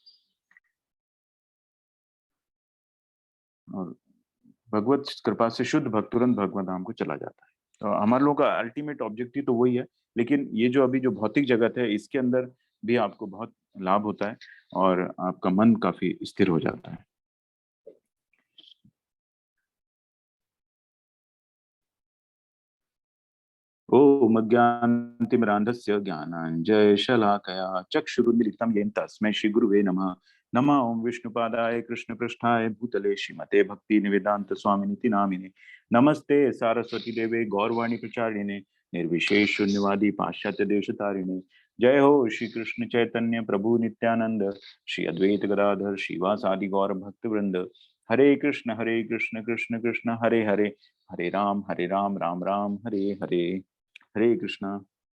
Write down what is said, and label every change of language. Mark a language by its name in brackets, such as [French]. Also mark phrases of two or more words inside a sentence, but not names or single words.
[Hindi] और भगवत कृपा से शुद्ध भक्त तुरंत भगवत धाम को चला जाता है। तो हमारे लोगों का [English] ultimate objective [Hindi] तो वही है, लेकिन ये जो अभी जो भौतिक जगत है इसके अंदर भी आपको बहुत लाभ होता है और आपका मन काफी स्थिर हो जाता है। [Sanskrit] ओम अज्ञानतिमिरान्धस्य ज्ञानाञ्जनशलाकया चक्षुरुन्मीलितं येन तस्मै श्रीगुरुवे नमः। नमः ओम विष्णुपादाय कृष्णपृष्ठाय भूतले श्रीमते भक्तिनिवेदान्त स्वामिनिति नामिने। नमस्ते सारस्वती देवे गौरवाणी प्रचारिणे निर्विशेष शून्यवादी पाश्चात्य देशतारिणे। जय हो श्री कृष्ण चैतन्य प्रभु नित्यानंद, श्री अद्वैत गदाधर श्रीवासादि गौर भक्त वृंद। हरे कृष्ण कृष्ण कृष्ण हरे हरे, हरे राम राम राम हरे हरे। हरे कृष्णा।